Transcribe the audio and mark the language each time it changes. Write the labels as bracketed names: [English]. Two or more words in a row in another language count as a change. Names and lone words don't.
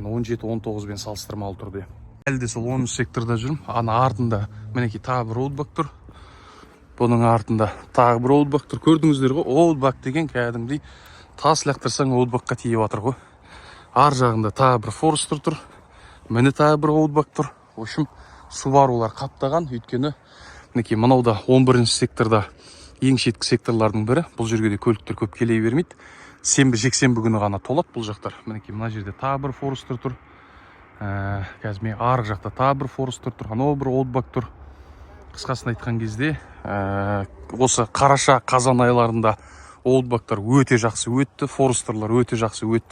[Kazakh] 17-19 бен салыстырмалы түрде. Әлде сол 10 секторда жүрмін. Ана артында мінекей тағы бір Outback тұр. Бұның артында тағы бір Outback тұр. Көрдіңіздер ғой, Outback деген кәдімгідей тас лақтырсаң Outbackқа тиіп жатыр ғой. Ар жағында тағы бір Forester тұр. Міне тағы бір Outback тұр. [Russian] В общем, [Kazakh] Subaru'лар қаптаған. Өйткені мінекей мынауда 11 секторда ең шеткі секторлардың бірі. Бұл жерге де көліктер көп келе бермейді. Сенбі жексенбі күні ғана толады бұл жақтар. Мінекей мына жерде тағы бір Forester тұр. Қазір мен арғы жақта тағы бір Forester тұр. Анау бір Outback тұр. Қысқасын айтқан кезде осы қараша қазан айларында Outback'тар өте жақсы өтті, Forestерлар өте жақсы өтті.